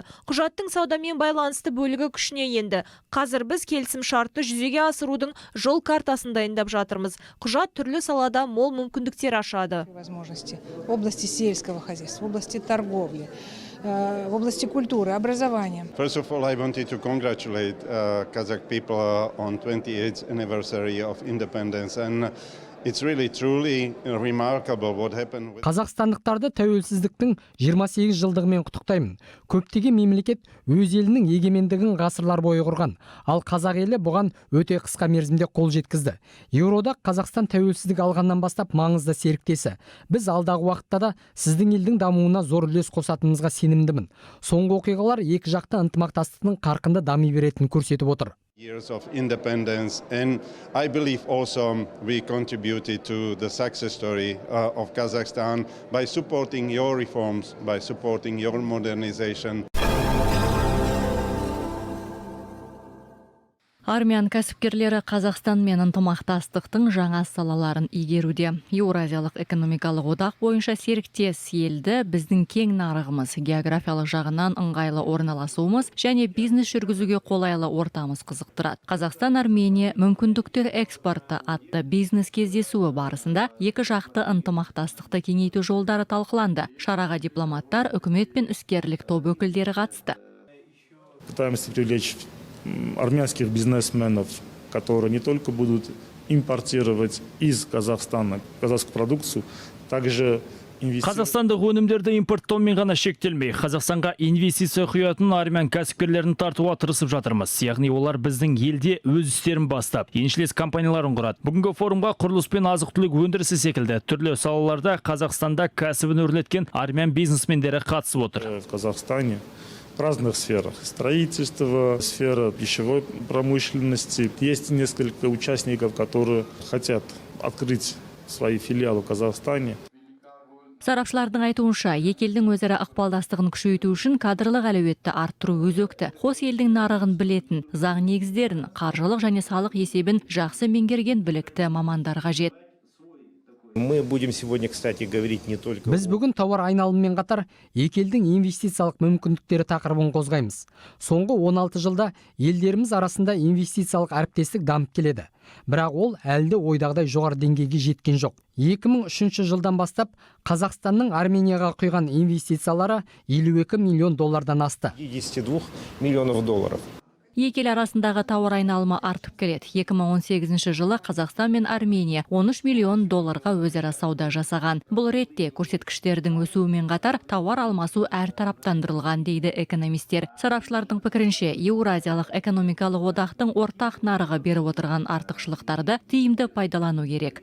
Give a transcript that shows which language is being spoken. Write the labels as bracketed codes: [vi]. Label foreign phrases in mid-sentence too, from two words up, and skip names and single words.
[kk] Құжаттың саудамен байланысты бөлігі күшіне енді. Қазір біз келісімшартты жүзеге асырудың жол картасын дайындап жатырмыз. Құжат түрлі салада мол мүмкіндіктер ашады. [ru] Возможности в области сельского хозяйства, в области торговли, в области культуры, образования. [en] First of all, I wanted to congratulate Kazakh people on 28th anniversary of independence, and it's really truly remarkable what happened. [kk] Қазақстандықтарды тәуелсіздіктің 28 жылдығымен құттықтаймын. Көптеген мемлекет өз елінің егемендігін ғасырлар бойы құрған, ал қазақ елі бұған өте қысқа мерзімде қол жеткізді. Еуроодақ Қазақстан тәуелсіздік алғаннан бастап маңызды серіктесі. Біз алдағы уақытта да сіздің елдің дамуына зор үлес қосатынымызға сенімдімін. Соңғы оқиғалар екі жақты ынтымақтастықтың қарқынды дами беретінін көрсетіп отыр. [en] Years of independence, and I believe also we contributed to the success story of Kazakhstan by supporting your reforms, by supporting your modernization. [kk] Армян кәсіпкерлері Қазақстан мен ынтымақтастықтың жаңа салаларын игеруде. Еуразиялық экономикалық одақ бойынша серіктес елді біздің кең нарығымыз, географиялық жағынан ыңғайлы орналасуымыз және бизнес жүргізуге қолайлы ортамыз қызықтырады. Қазақстан-Армения мүмкіндіктер экспорты атты бизнес кездесуі барысында екі жақты ынтымақтастықты кеңейту жолдары талқыланды. Шараға дипломаттар, үкімет пен іскерлік топ өкілдері қатысты. [ru] Пытаемся привлечь армянских бизнесменов, которые не только будут импортировать из Казахстана казахскую продукцию, также [kk] Қазақстандық өнімдерді импорттаумен ғана шектелмей, Қазақстанға инвестиция құятын армян кәсіпкерлерін тартуға тырысып жатырмыз. Яғни олар біздің елде өз істерін бастап, еншілес компанияларын құрады. Бүгінгі форумға құрылыс пен азық-түлік өндірісі секілді түрлі салаларда Қазақстанда кәсібін өрлеткен армян бизнесмендері қатысып отыр. [ru] В Казахстане в разных сферах. Строительство, сфера пищевой промышленности. Есть несколько участников, которые хотят открыть свои филиалы в Казахстане. [kk] Сарапшылардың айтуынша, екі елдің өзара ықпалдастығын күшейту үшін кадрлық әлеуетті арттыру өзекті. Қос елдің нарығын білетін, заң негіздерін, қаржылық және салық есебін жақсы меңгерген білікті мамандар қажет. [ru] Мы будем сегодня, кстати, говорить не только... [kk] Біз бүгін тауар айналымымен қатар екі елдің инвестициялық мүмкіндіктері тақырыбын қозғаймыз. Соңғы 16 жылда елдеріміз арасында инвестициялық әріптестік дамып келеді. Бірақ ол әлде ойдағыдай жоғары деңгейге жеткен жоқ. 2003 жылдан бастап Қазақстанның Арменияға құйған инвестициялары 52 миллион доллардан асты. [ru] 52 миллионов долларов. [kk] Екі ел арасындағы тауар айналымы артып келеді. 2018 жылы Қазақстан мен Армения 13 миллион долларға өзара сауда жасаған. Бұл ретте көрсеткіштердің өсуімен қатар тауар алмасу әртараптандырылған дейді экономистер. Сарапшылардың пікірінше, Еуразиялық экономикалық одақтың ортақ нарығы беріп отырған артықшылықтарды тиімді пайдалану керек.